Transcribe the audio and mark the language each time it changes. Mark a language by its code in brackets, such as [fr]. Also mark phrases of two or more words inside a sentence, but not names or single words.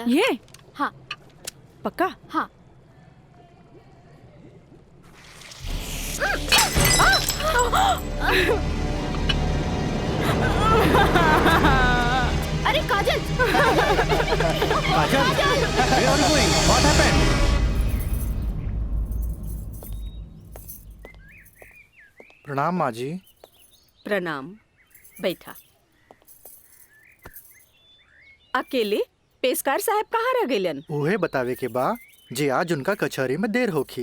[bho] ये? हाँ पक्का? हाँ। अरे काजल काजल, [en] where are you going? What happened? [bho] प्रणाम माँ जी। प्रणाम, बैठा। अकेले पेशकार साहब कहाँ रह गइलन? उहे बतावे के बा जे आज उनका कचहरी में देर होखी।